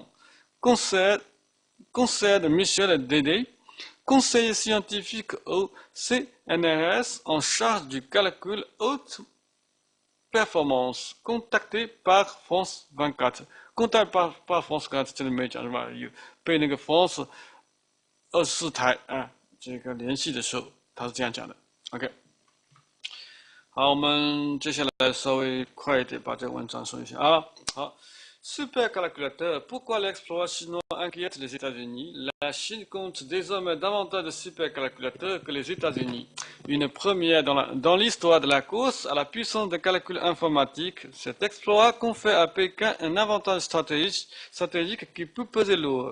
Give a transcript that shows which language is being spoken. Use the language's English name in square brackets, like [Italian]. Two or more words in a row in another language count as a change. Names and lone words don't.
[French] Concède Michel Dédé, conseiller scientifique au CNRS en charge du calcul haute performance, contacté par France 24. contacté par France 24 [Chinese] 这里没讲是吧？有被那个 France 24台这个联系的时候，他是这样讲的。OK， 好，我们接下来稍微快一点把这个文章说一下啊。 [French] 好。Supercalculateur. Pourquoi l'exploit chinois inquiète les États-Unis? La Chine compte désormais davantage de supercalculateurs que les États-Unis. Une première dans l'histoire de la course à la puissance de calcul informatique, cet exploit confère à Pékin un avantage stratégique qui peut peser lourd.